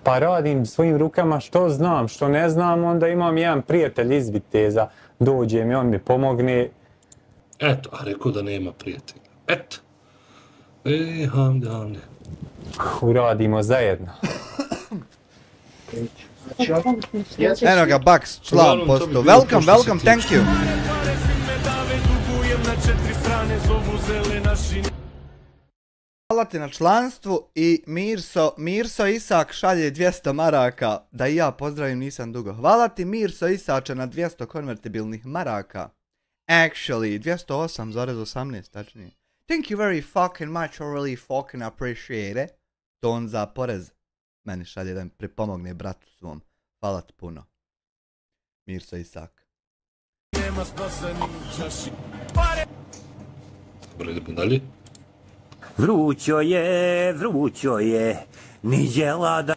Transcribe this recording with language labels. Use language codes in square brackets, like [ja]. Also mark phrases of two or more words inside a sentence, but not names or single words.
[bs] Pa radim svojim rukama što znam, što ne znam, onda imam jedan prijatelj iz Viteza, dođe mi, on mi pomogne. Eto, a rekao da nema prijatelja. Eto. Hamde. Uradimo zajedno. Eno ga, Bucks, član posto. [en] Welcome, thank you. [bs] Hvala ti na članstvu i Mirso Isak šalje 200 maraka da i ja pozdravim, nisam dugo. Hvala ti Mirso Isače na 200 konvertibilnih maraka. Actually, 208,18 tačnije. [en] Thank you very fucking much, I really fucking appreciate it. [bs] To on za porez meni šalje da mi pripomogne bratu svom. Hvala ti puno. Mirso Isak. Dobro, idemo dalje. Vrućo je, niđela da...